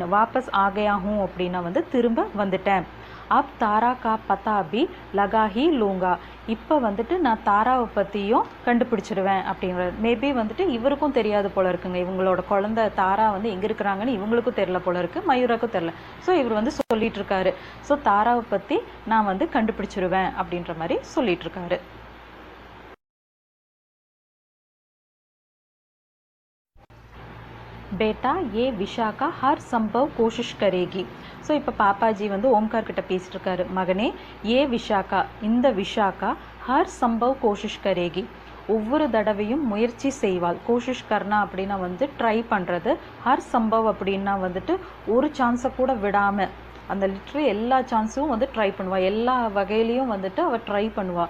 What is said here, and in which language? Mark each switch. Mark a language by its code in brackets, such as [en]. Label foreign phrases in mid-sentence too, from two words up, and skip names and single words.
[hi] वापस आ गया हूँ [ta] அப்படின்னா வந்து திரும்ப வந்துட்டேன். [hi] अब तारा का पता भी लगा ही लूँगा, [ta] இப்போ வந்துட்டு நான் தாராவை பற்றியும் கண்டுபிடிச்சிடுவேன் அப்படிங்கிற. மேபி வந்துட்டு இவருக்கும் தெரியாது போல இருக்குங்க, இவங்களோட குழந்தை தாரா வந்து எங்கே இருக்கிறாங்கன்னு இவங்களுக்கும் தெரில போல இருக்குது, மயூராக்கும் தெரில. ஸோ இவர் வந்து சொல்லிட்டு இருக்காரு, ஸோ தாராவை பற்றி நான் வந்து கண்டுபிடிச்சிடுவேன் அப்படின்ற மாதிரி சொல்லிட்டு இருக்காரு. [hi] बेटा ये विशाखा हर संभव कोशिश करेगी. [ta] ஸோ இப்போ பாப்பாஜி வந்து ஓம்கார் கிட்ட பேசிட்டு இருக்காரு. மகனே, ஏ விஷாக்கா, இந்த விஷாக்கா [hi] हर संभव कोशिश करेगी, [ta] ஒவ்வொரு தடவையும் முயற்சி செய்வாள். [hi] कोशिश करना [ta] அப்படின்னா வந்து ட்ரை பண்ணுறது, [hi] हर संभव [ta] அப்படின்னா வந்துட்டு ஒரு சான்ஸை கூட விடாமல், அந்த லிட்ரலி எல்லா சான்ஸும் வந்து ட்ரை பண்ணுவாள், எல்லா வகையிலையும் வந்துட்டு அவள் ட்ரை பண்ணுவாள்.